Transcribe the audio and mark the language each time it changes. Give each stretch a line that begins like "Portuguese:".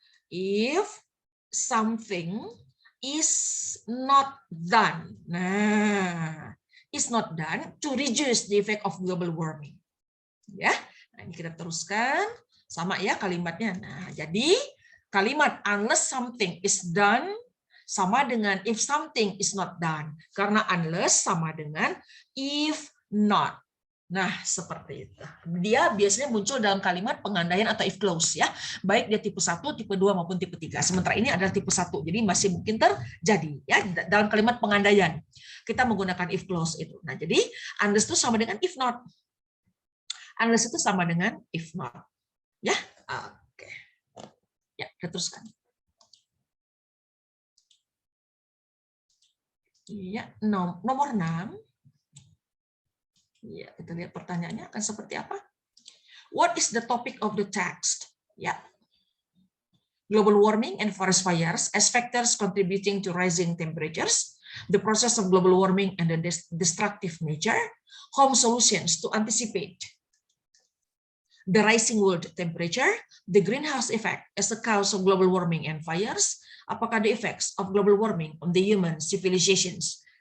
English: If something is not done. Nah, is not done to reduce the effect of global warming.
Indonesian: Ya, nah ini kita teruskan sama ya kalimatnya. Nah, jadi kalimat
English: unless something is done
Indonesian: sama dengan
English: if something is not done.
Indonesian: Karena unless sama dengan if not. Nah, seperti itu. Dia biasanya muncul dalam kalimat pengandaian atau if clause ya. Baik dia tipe 1, tipe 2 maupun tipe 3. Sementara ini adalah tipe 1. Jadi masih mungkin terjadi ya dalam kalimat pengandaian. Kita menggunakan if clause itu. Nah, jadi unless itu sama dengan if not. Unless itu sama dengan if not. Ya. Oke. Ya, kita teruskan. Iya, nomor 6. Ya, kita lihat pertanyaannya akan seperti apa.
English: What is the topic of the text? Ya. Global warming and forest fires as factors contributing to rising temperatures, the process of global warming and the destructive nature, home solutions to anticipate the rising world temperature, the greenhouse effect as a cause of global warming and fires, apakah the effects of global warming on the human civilizations.